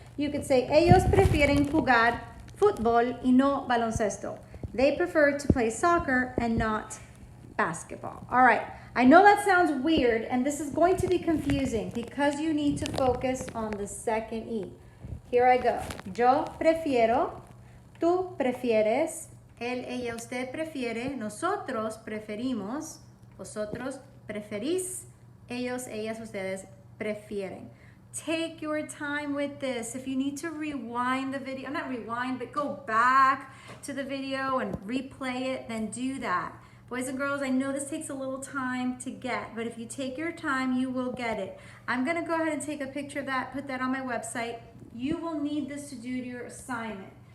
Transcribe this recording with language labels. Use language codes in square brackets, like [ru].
[en] You could say [es] ellos prefieren jugar fútbol y no baloncesto. [en] They prefer to play soccer and not basketball. All right. I know that sounds weird, and this is going to be confusing because you need to focus on the second E. Here I go. [es] Yo prefiero, tú prefieres, él, ella, usted prefiere, nosotros preferimos, vosotros preferís, ellos, ellas, ustedes prefieren. [en] Take your time with this. If you need to rewind the video, not rewind, but go back to the video and replay it, then do that. Boys and girls, I know this takes a little time to get, but if you take your time, you will get it. I'm gonna go ahead and take a picture of that, put that on my website. You will need this to do your assignment.